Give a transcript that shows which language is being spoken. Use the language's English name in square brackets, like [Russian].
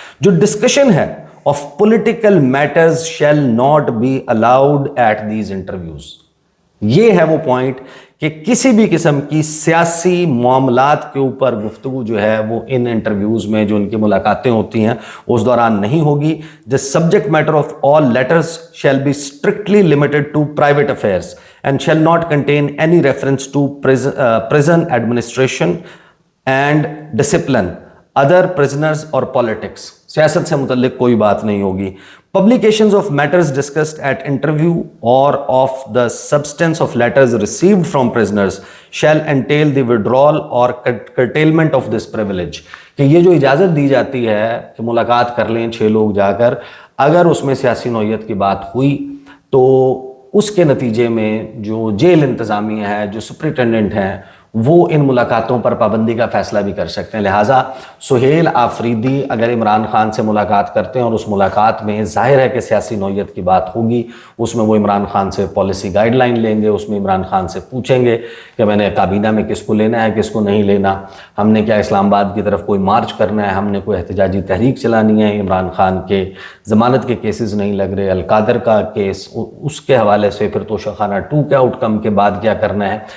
[Urdu] جو [English] discussion ہے of political matters shall not be allowed at these interviews, [Urdu] یہ ہے وہ پوائنٹ کہ کسی بھی قسم کی سیاسی معاملات کے اوپر گفتگو جو ہے وہ ان انٹرویوز میں جو ان کی ملاقاتیں ہوتی ہیں اس دوران نہیں ہوگی. [English] The subject matter of all letters shall be strictly limited to private affairs and shall not contain any reference to prison administration and discipline, other prisoners or politics. [Urdu] سیاست سے متعلق کوئی بات نہیں ہوگی. [English] Publications of matters discussed at interview or of the substance of letters received from prisoners shall entail the withdrawal or curtailment of this privilege. [Urdu] کہ یہ جو اجازت دی جاتی ہے کہ ملاقات کر لیں 6 لوگ جا کر, اگر اس میں سیاسی نوعیت کی بات ہوئی تو اس کے نتیجے میں جو جیل انتظامیہ ہے, جو سپرنٹینڈنٹ ہیں, وہ ان ملاقاتوں پر پابندی کا فیصلہ بھی کر سکتے ہیں. لہٰذا سہیل آفریدی اگر عمران خان سے ملاقات کرتے ہیں اور اس ملاقات میں ظاہر ہے کہ سیاسی نوعیت کی بات ہوگی, اس میں وہ عمران خان سے پالیسی گائیڈ لائن لیں گے, اس میں عمران خان سے پوچھیں گے کہ میں نے کابینہ میں کس کو لینا ہے, کس کو نہیں لینا, ہم نے کیا اسلام آباد کی طرف کوئی مارچ کرنا ہے, ہم نے کوئی احتجاجی تحریک چلانی ہے, عمران خان کے ضمانت کے کیسز نہیں لگ رہے, القادر کا کیس, اس کے حوالے سے پھر توشہ خانہ 2 کے آؤٹ کم کے بعد کیا کرنا ہے.